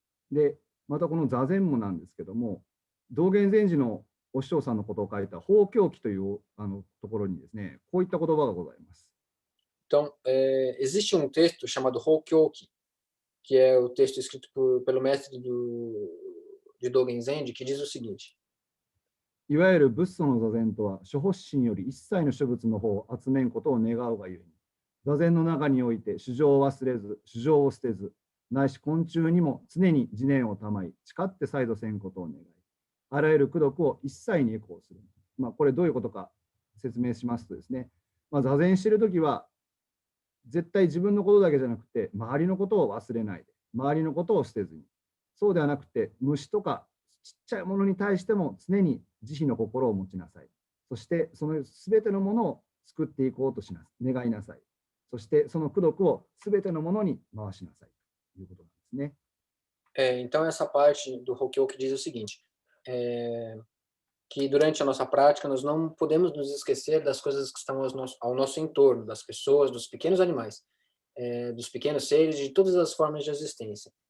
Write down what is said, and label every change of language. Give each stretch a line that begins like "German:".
Japanese: で、またこの座禅もなんですけども、道元禅師のお師匠さんのことを書いた法教記というところにですね、こういった言葉がございます。
Portuguese: Então, existe um texto chamado Hokyoki, que é o texto escrito pelo mestre de Dogen Zenji, que diz o seguinte:
Japanese: いわゆる仏祖の座禅とは、諸発心より一切の諸物の方を集めんことを願うがゆえに、座禅の中において主情を忘れず、主情を捨てず、ないし昆虫にも常に自念をたまい、誓って再度せんことを願い、あらゆる功徳を一切にエコーする。これどういうことか説明しますとですね、座禅しているときは、絶対自分のことだけじゃなくて、周りのことを忘れないで、周りのことを捨てずに、そうではなくて、虫とかちっちゃいものに対しても常に慈悲の心を持ちなさい。そしてそのすべてのものを救っていこうとしなさい。願いなさい。そしてその功徳をすべてのものに回しなさいということなんですね。
Portuguese: Então, essa parte do Hokyoki diz o seguinte, que durante a nossa prática nós não podemos nos esquecer das coisas que estão ao nosso entorno, das pessoas, dos pequenos animais, dos pequenos seres, de todas as formas de existência.